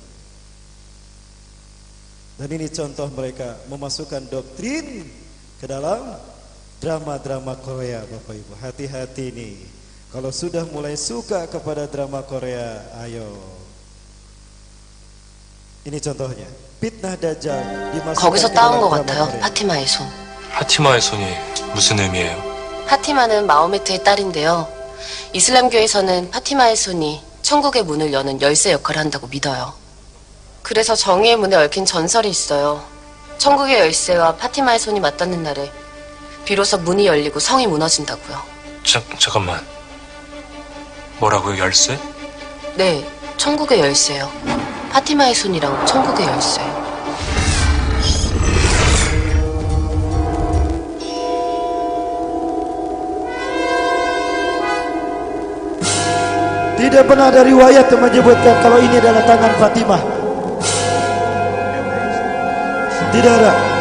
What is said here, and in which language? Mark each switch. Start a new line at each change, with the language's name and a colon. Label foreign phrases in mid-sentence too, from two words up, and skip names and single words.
Indonesian: Dan ini contoh mereka memasukkan doktrin ke dalam drama-drama Korea, Bapak Ibu. Hati-hati nih. Kalau sudah mulai suka kepada drama Korea, ayo. Ini contohnya. Fitnah Dajjal dimasukkan
Korean: 거기서
Indonesian: ke
Korean: 따온
Indonesian: dalam
Korean: 것
Indonesian: drama
Korean: 같아요.
Indonesian: Korea.
Korean: 파티마의 손. 파티마의 손이 무슨 의미예요? 파티마는 마호메트의 딸인데요. 이슬람교에서는 파티마의 손이 천국의 문을 여는 열쇠 역할을 한다고 믿어요. 그래서 정의의 문에 얽힌 전설이 있어요. 천국의 열쇠와 파티마의 손이 맞닿는 날에 비로소 문이 열리고 성이 무너진다고요. 잠깐만. 뭐라고요? 열쇠? 네, 천국의 열쇠요. 파티마의 손이랑 천국의 열쇠.
Indonesian: Tidak pernah ada riwayat yang menyebutkan kalau ini adalah tangan Fatimah. Tidak ada.